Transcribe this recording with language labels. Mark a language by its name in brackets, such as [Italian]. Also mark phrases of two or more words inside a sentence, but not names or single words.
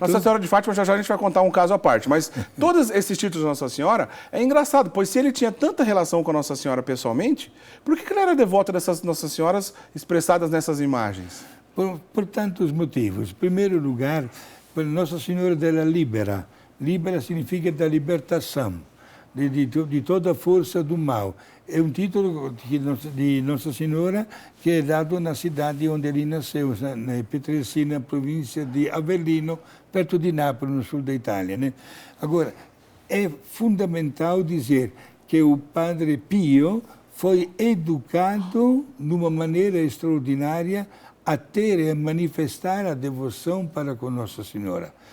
[Portuguese] Nossa Senhora de Fátima, já a gente vai contar um caso à parte. Mas todos esses títulos de Nossa Senhora é engraçado, pois se ele tinha tanta relação com a Nossa Senhora pessoalmente, por que ele era devoto dessas Nossas Senhoras expressadas nessas imagens? Por tantos motivos. Em primeiro lugar, Nossa Senhora della Libera. Libera significa da libertação, de toda a força do mal. É um título de Nossa Senhora que é dado na cidade onde ele nasceu, na Petrelcina, província de Avellino, perto de Nápoles, no sul da Itália, né? Agora, é fundamental dizer que o Padre Pio foi educado de uma maneira extraordinária a ter e a manifestar a devoção para com Nossa Senhora.